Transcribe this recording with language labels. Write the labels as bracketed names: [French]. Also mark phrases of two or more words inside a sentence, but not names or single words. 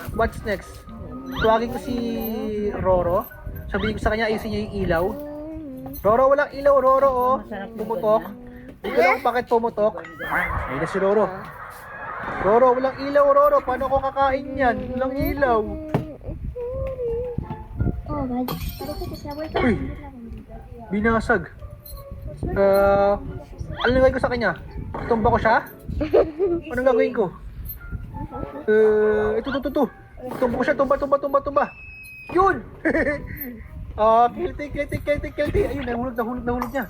[English] What's next? [Filipino] Tuwagin ko si Roro. Sabihin ko sa kanya, ayusin niya yung ilaw. Roro, walang ilaw, Roro, oh. Pumutok. Hindi ko lang bakit pumutok. Ayun na si Roro. Roro, walang ilaw, Roro. Paano ko kakain yan? Walang ilaw. [Spanish] Oh, vaya. Parece que se ha vuelto a Uy. prender la bombilla. [Filipino] Binasag. Ano gagawin ko sa kanya? Tumba ko siya? Anong gagawin ko? Ito. Tumba ko siya, tumba. Yun! Kilti. Ayun, nahulog niya.